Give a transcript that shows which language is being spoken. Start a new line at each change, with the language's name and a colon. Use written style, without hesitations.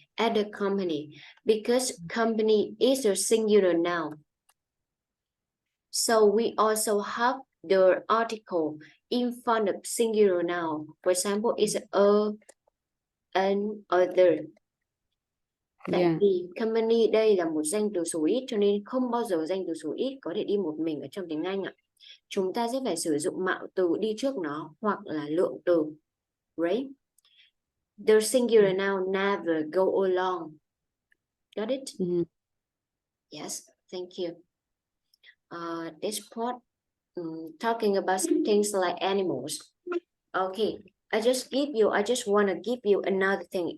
English: At a company, because company is a singular noun. So we also have the article in front of singular noun. For example, is a, an, other.
Vietnamese: Tại
English: Yeah.
Vietnamese: vì company đây là một danh từ số ít cho nên không bao giờ danh từ số ít có thể đi một mình ở trong tiếng Anh ạ. Chúng ta sẽ phải sử dụng mạo từ đi trước nó hoặc là lượng từ.
English: Right? The singular noun never go along. Got it? Yes, thank you. This part talking about things like animals. Okay, I just want to give you another thing.